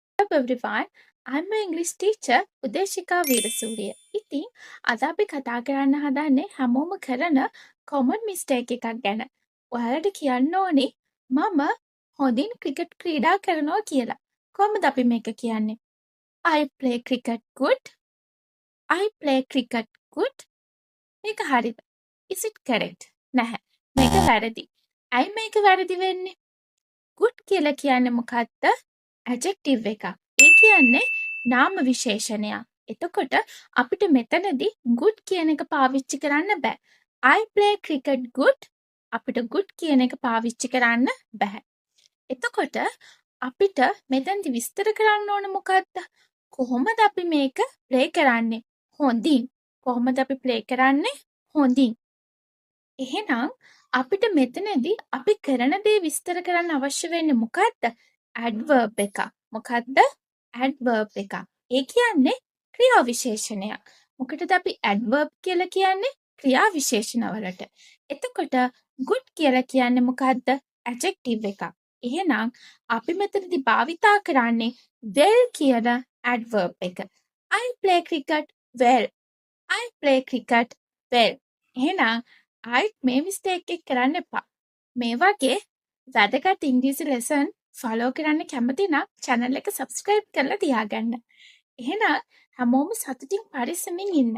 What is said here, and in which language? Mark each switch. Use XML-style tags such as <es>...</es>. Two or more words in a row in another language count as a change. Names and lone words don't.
<en>everyone. I'm your English teacher උදේශිකා වීරසූරිය.</en> <si>ඉතින් අද අපි කතා කරන්න හදන්නේ හැමෝම කරන</si> <en>common mistake</en> <si>එකක් ගැන. ඔයාලට කියන්න ඕනේ මම හොඳින් ක්‍රිකට් ක්‍රීඩා කරනවා කියලා. කොහොමද අපි මේක කියන්නේ?</si> <en>I play cricket good. I play cricket good.</en> <si>මේක හරිද?</si> <en>Is it correct?</en> <si>නැහැ. මේක වැරදි. ඇයි මේක වැරදි වෙන්නේ? good කියලා කියන්නේ මොකක්ද? adjective එකක්. ඒ කියන්නේ නාම විශේෂණයක්. එතකොට අපිට මෙතනදී good කියන එක පාවිච්චි කරන්න බෑ. I play cricket good. අපිට good කියන එක පාවිච්චි කරන්න බෑ. එතකොට අපිට මෙතනදි විස්තර කරන්න ඕන මොකක්ද? කොහොමද අපි මේක play කරන්නේ? හොඳින්. කොහොමද අපි play කරන්නේ? හොඳින්. එහෙනම් අපිට මෙතනදී අපි කරන දේ විස්තර කරන්න අවශ්‍ය වෙන්නේ මොකක්ද? adverb එකක්. මොකක්ද? adverb එකක්. ඒ කියන්නේ ක්‍රියා විශේෂණයක්. මොකටද අපි adverb කියලා කියන්නේ? ක්‍රියා විශේෂණ වලට. එතකොට good කියලා කියන්නේ මොකක්ද? adjective එකක්. එහෙනම් අපි මෙතනදී භාවිතා කරන්නේ well කියන adverb එක.</si> <en>I play cricket well. I play cricket well.</en> <si>එහෙනම් ආයිත් මේ මිස්ටේක් එක කරන්න එපා. මේ වගේ වැදගත් ඉංග්‍රීසි</si> <en>lesson follow</en> <si>කරන්න කැමති නම් channel එක subscribe කරලා තියාගන්න. එහෙනම් හැමෝම සතුටින් පරිස්සමින් ඉන්න.</si>